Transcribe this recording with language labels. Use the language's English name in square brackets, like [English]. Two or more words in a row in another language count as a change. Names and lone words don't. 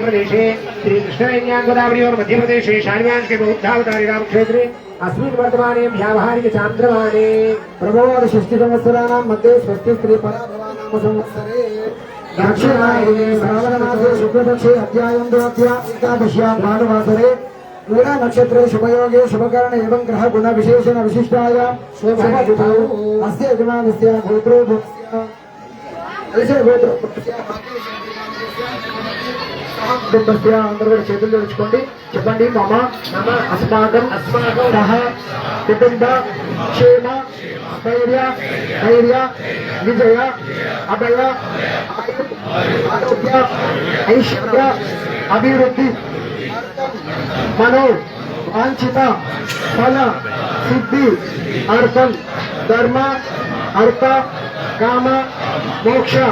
[Sanskrit] प्रदेशे श्रीकृष्णवेण्यां गोदावर्योर्मध्यप्रदेशे शान्व्यांशके बौद्धावतारे रामक्षेत्रे अस्मिन् वर्तमाने व्यावहारिक चान्द्रमाने प्रबोध षष्टिसंवत्सराणां मध्ये षष्टि स्त्री पराभवानां संवत्सरे दक्षिणायने श्रावणमासे शुक्लपक्षे अध्यायं द्वाभ्या एकादश्यां भानुवासरे मूला नक्षत्रे शुभयोगे शुभकर्ण एवं ग्रह गुण विशेषण विशिष्टायां शुभतिथौ अस्य यजमानस्य गोत्रो [Telugu] कुटुंबस्य అందరూ చేతులు జోడించుకోండి చెప్పండి మమ [Sanskrit] అస్మాకం సహ కుటుంబ క్షేమ ధైర్య విజయ అభయ ఆరోగ్య ఐశ్వర్య అభివృద్ధి మనో వాంఛిత ఫల సిద్ధి అర్థం ధర్మ అర్థ కామ మోక్ష